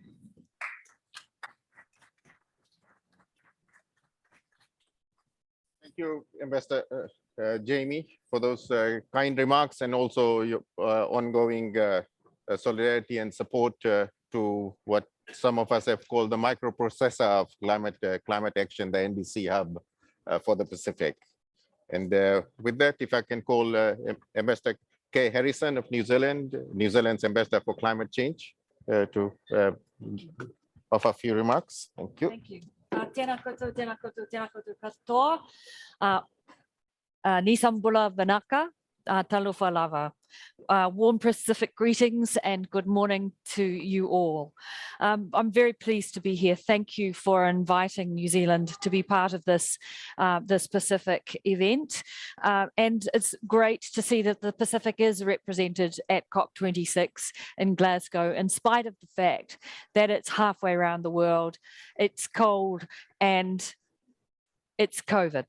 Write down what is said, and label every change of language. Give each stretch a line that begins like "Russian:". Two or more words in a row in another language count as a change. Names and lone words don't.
English: Thank you, Ambassador Jamie, for those kind remarks, and also your ongoing solidarity and support to what some of us have called the microprocessor of climate action, the NDC Hub for the Pacific. And with that, if I can call Ambassador Kay Harrison of New Zealand, New Zealand's Ambassador for Climate Change, to offer a few remarks. Thank you. Thank you.
Māori: Tēnā koutou, tēnā koutou, tēnā koutou katoa.
Fijian: Nisambula Vanaka,
Samoan: Talofa Lava.
English: Warm Pacific greetings and good morning to you all. I'm very pleased to be here. Thank you for inviting New Zealand to be part of this Pacific event. And it's great to see that the Pacific is represented at COP26 in Glasgow, in spite of the fact that it's halfway around the world, it's cold, and it's COVID.